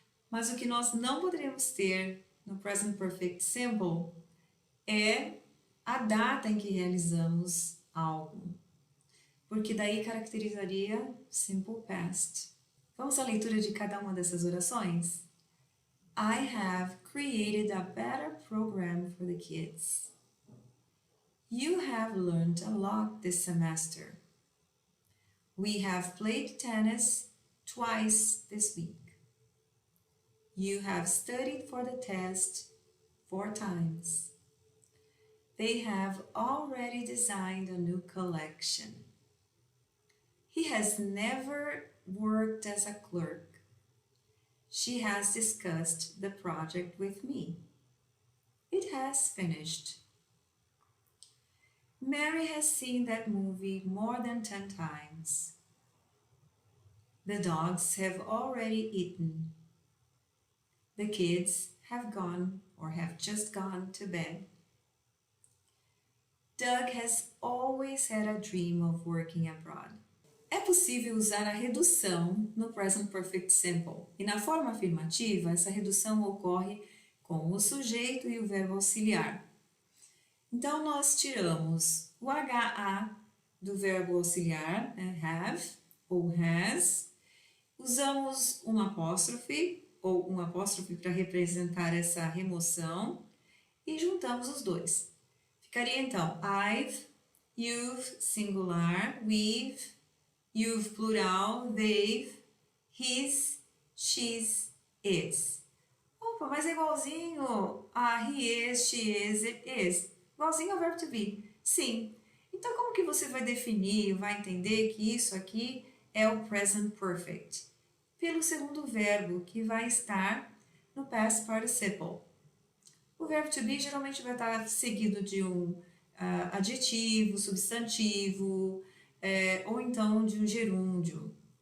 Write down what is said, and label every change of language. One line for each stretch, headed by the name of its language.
Portuguese: Mas o que nós não poderemos ter no Present Perfect Simple é a data em que realizamos algo, porque daí caracterizaria Simple Past. Vamos à leitura de cada uma dessas orações?
English: I have created a better program for the kids. You have learned a lot this semester. We have played tennis twice this week. You have studied for the test 4 times. They have already designed a new collection. He has never worked as a clerk. She has discussed the project with me. It has finished. Mary has seen that movie more than 10 times. The dogs have already eaten. The kids have gone or have just gone to bed. Doug has always had a dream of working abroad.
Portuguese: É possível usar a redução no Present Perfect Simple. E na forma afirmativa, essa redução ocorre com o sujeito e o verbo auxiliar. Então, nós tiramos o HA do verbo auxiliar, have ou has. Usamos um apóstrofe ou um apóstrofe para representar essa remoção e juntamos os dois. Ficaria então
English: I've, you've singular, we've, you've plural, they've, his, she's, its.
Portuguese: Opa, mas é igualzinho a
English: he is, she is, it is.
Portuguese: Igualzinho ao verbo to be. Sim. Então, como que você vai definir, vai entender que isso aqui é o present perfect? Pelo segundo verbo, que vai estar no past participle. O verbo to be geralmente vai estar seguido de um adjetivo, substantivo, ou então de um gerúndio.